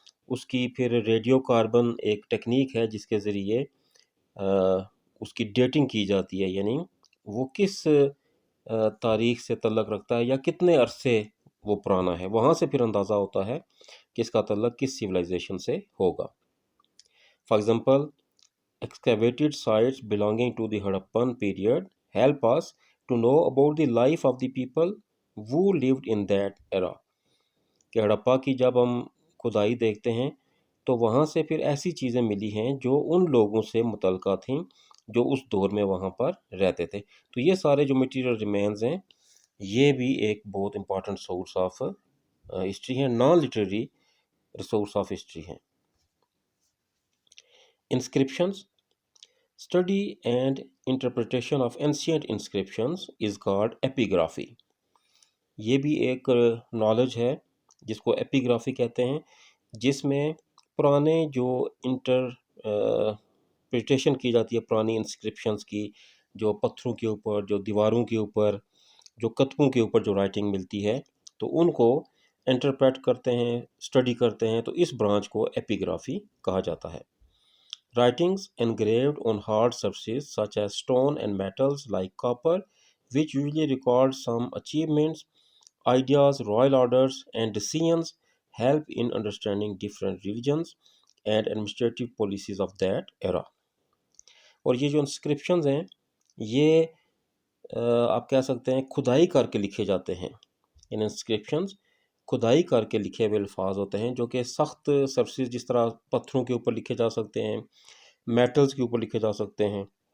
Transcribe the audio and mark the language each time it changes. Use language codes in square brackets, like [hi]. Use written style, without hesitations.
[ur] اس کی پھر radio carbon ایک ٹیکنیک ہے جس کے ذریعے اس کی ڈیٹنگ کی جاتی ہے، یعنی وہ کس تاریخ سے تعلق رکھتا ہے یا کتنے عرصے وہ پرانا ہے، وہاں سے پھر اندازہ ہوتا ہے کہ اس کا تعلق کس سویلائزیشن سے ہوگا. [en] For example excavated sites belonging to the Harappan period help us to know about the life of the people who lived in that era. [ur] کہ ہڑپا کی جب ہم کھدائی دیکھتے ہیں تو وہاں سے پھر ایسی چیزیں ملی ہیں جو ان لوگوں سے متعلقہ تھیں جو اس دور میں وہاں پر رہتے تھے. تو یہ سارے جو مٹیریل ریمینز ہیں یہ بھی ایک بہت [en] important source of history [ur] ہیں، [en] non literary resource of history [ur] ہیں. [en] Inscriptions. Study and interpretation of ancient inscriptions is called epigraphy. [ur] یہ بھی ایک نالج ہے جس کو ایپیگرافی کہتے ہیں، جس میں پرانے جو انٹرپریٹیشن کی جاتی ہے پرانی انسکرپشنز کی، جو پتھروں کے اوپر، جو دیواروں کے اوپر، جو کتبوں کے اوپر جو رائٹنگ ملتی ہے، تو ان کو انٹرپریٹ کرتے ہیں، اسٹڈی کرتے ہیں، تو اس برانچ کو ایپیگرافی کہا جاتا ہے. [en] Writings engraved on hard surfaces such as stone and metals like copper, which usually record some achievements, ideas, royal orders, and decisions, help in understanding different religions and administrative policies of that era. [ur] اور یہ جو انسکرپشنز ہیں یہ آپ کہہ سکتے ہیں کھدائی کر کے لکھے جاتے ہیں. ان انسکرپشنز کھدائی کر کے لکھے ہوئے الفاظ ہوتے ہیں جو کہ سخت سرفیس جس طرح پتھروں کے اوپر لکھے جا سکتے ہیں، میٹلز کے اوپر لکھے جا سکتے ہیں.